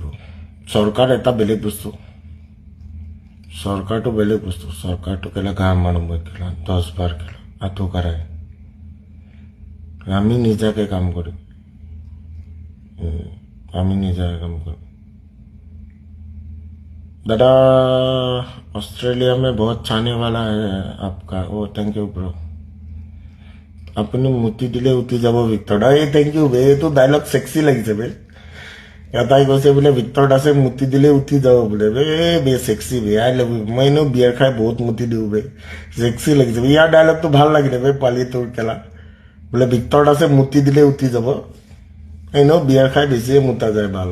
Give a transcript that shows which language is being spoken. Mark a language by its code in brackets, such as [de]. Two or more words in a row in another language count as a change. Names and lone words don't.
[as] চৰকাৰ এটা বেলেগ বস্তু, চৰকাৰটো বেলেগ বস্তু। চৰকাৰটো কেলা গা মানুহ কেলা 10 বাৰ কেলা আঁঠু কাঢ়াই। আমি নিজাকে কাম কৰিম, আমি নিজাকে কাম কৰিম। [hi] दादा ऑस्ट्रेलिया में बहुत छाने वाला है आपका। [en] oh thank you bro. [as] আপুনি মুতি দিলে উঠি যাব ভিক্টৰ দা। এই [en] thank you [as] বে, এইটো ডাইলগ সেক্সি লাগিছে বে। এটাই কৈছে বোলে ভিক্টৰ দাসে মুতি দিলে উঠি যাব বোলে। বে সেক্সি বে, [en] I love you. [as] মই এনেও বিয়াৰ খাই বহুত মুতি দিওঁ বে, সেক্সি লাগিছে বে। ইয়াৰ ডাইলগটো ভাল লাগিলে বে, পালি তোৰ কেলা। বোলে ভিক্টৰ দাসে মুতি দিলে উঠি যাব, এনেও বিয়াৰ খাই বেছিয়ে মুতা যায়, ভাল।